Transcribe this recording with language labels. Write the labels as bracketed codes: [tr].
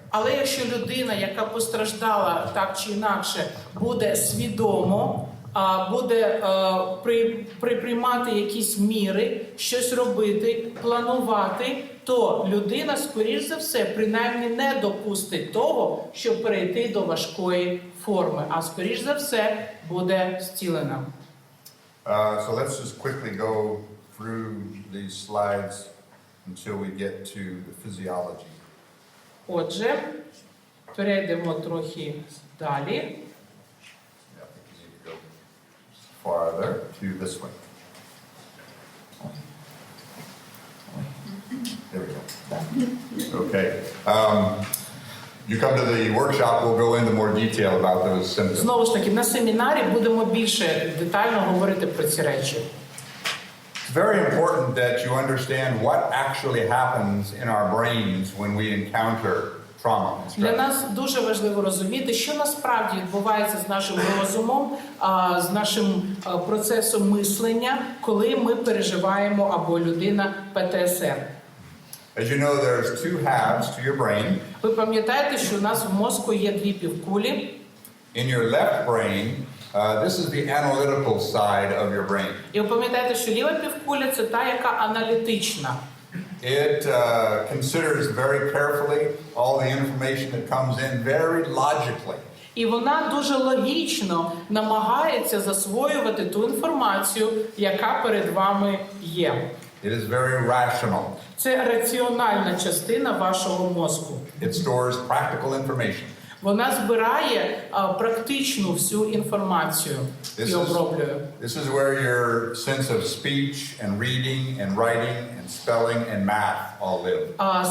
[uk] Але якщо людина, яка постраждала так чи інакше, буде свідомо, буде приймати якісь міри, щось робити, планувати, то людина, скоріш за все, принаймні не допустить того, щоб перейти до важкої форми, а скоріш за все буде зцілена. [en] So let's just quickly go through these slides until we get to the physiology. [uk] Отже, перейдемо трохи далі. [en] Yeah, I think we need to go farther to this one. There we go. Okay. You come to the workshop, we'll go into more detail about those symptoms. [uk] Знову ж таки, на семінарі будемо більше детально говорити про ці речі. [en] It's very important that you understand what actually happens in our brains when we encounter trauma and [uk] Для [en] stress. [uk] нас дуже важливо розуміти, що насправді відбувається з нашим розумом, з нашим процесом мислення, коли ми переживаємо або людина ПТСР. [en] As you know, there's two halves to your brain. [uk] Ви пам'ятаєте, що у нас в мозку є дві півкулі. [en] In your left brain, this is the analytical side of your brain. [uk] І ви пам'ятаєте, що ліва півкуля – це та, яка аналітична. [en] It considers very carefully all the information that comes in very logically. [uk] І вона дуже логічно намагається засвоювати ту інформацію, яка перед вами є. [en] It is very rational. [uk] Це раціональна частина вашого мозку. [en] It stores practical information. [uk] Вона збирає практичну всю інформацію і оброблює. [en] This is where your sense of speech and reading and writing and spelling and math all live.